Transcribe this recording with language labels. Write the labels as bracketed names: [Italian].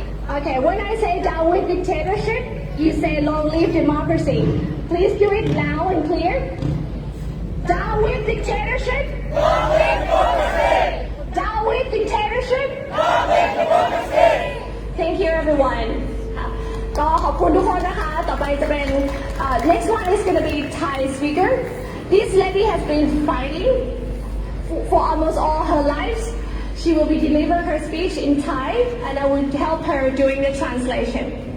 [English] Okay, when I say down with dictatorship, you say long live democracy. Please do it loud and clear. Down with dictatorship. Long live democracy. Down with dictatorship. Long live democracy. Thank you everyone. [Thai] ก็ขอบคุณทุกคนนะคะต่อไปจะเป็น [English] next one is going to be Thai speaker. This lady has been fighting for almost all her life. She will be delivering her speech in Thai, and I will help her doing the translation.